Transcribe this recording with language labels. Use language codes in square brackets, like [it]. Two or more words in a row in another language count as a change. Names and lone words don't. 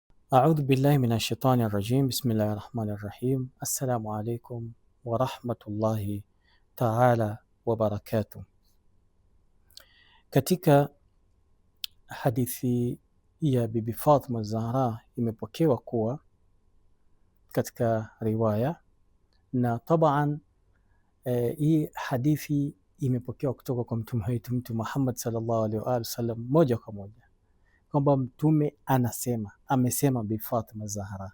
[ar] أعوذ بالله من الشيطان الرجيم. بسم الله الرحمن الرحيم. السلام عليكم ورحمة الله تعالى wabarakatuh. [sw] Katika hadithi ya Bibi Fatima Zahra imepokewa kuwa katika riwaya na taban hii hadithi imepokewa kutoka kwa mtume wetu Mtume Muhammad [ar] صلى الله عليه وسلم [sw] moja kwa moja kwamba mtume amesema Bibi Fatima Zahra.